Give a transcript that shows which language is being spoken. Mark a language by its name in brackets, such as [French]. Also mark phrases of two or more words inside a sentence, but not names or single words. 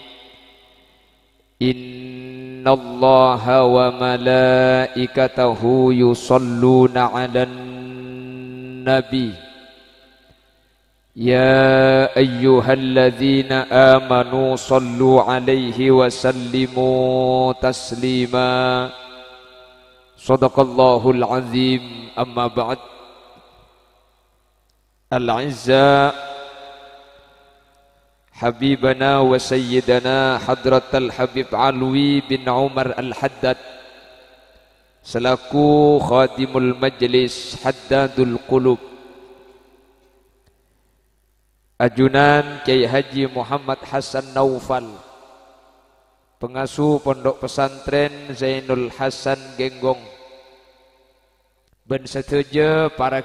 [Arabic] إن الله وملائكته يصلون على النبي يا أيها الذين آمنوا صلوا عليه وسلموا تسليما صدق الله العظيم. أما بعد الأعزاء حبيبنا وسيدنا حضرة الحبيب Alwi bin Umar Al-Haddad selaku خادم المجلس Haddadul Qulub, ajunan [Indonesian] Kiai Haji Muhammad Hasan Naufal, pengasuh pondok pesantren Zainul Hasan Genggong, [Madurese] ben seteja [Indonesian] para